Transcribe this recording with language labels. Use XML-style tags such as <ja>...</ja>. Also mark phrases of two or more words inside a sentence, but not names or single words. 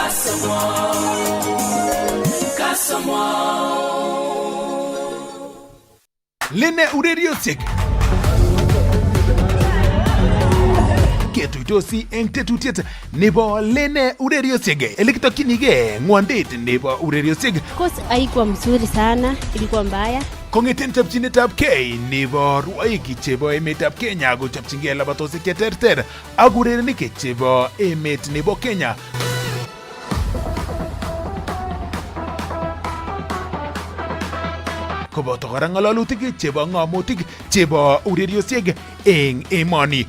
<kln>Lene ureriosiek ketuitosi eng tetutiet nebo Lene ureriosiek elekitokyinige ng'wondet nebo ureriosiek</kln> <sw>Course haikuwa mzuri sana, ilikuwa mbaya.</sw> <kln>Kong'eten chopchinetab kei nebo rwoik chebo emetab Kenya kochopchingei labatosiek cheterter ak urerenik chebo emet nebo Kenya. Koboto kora ng'alalutik chebo ng'amotik chebo ureriosiek eng emoni.</kln>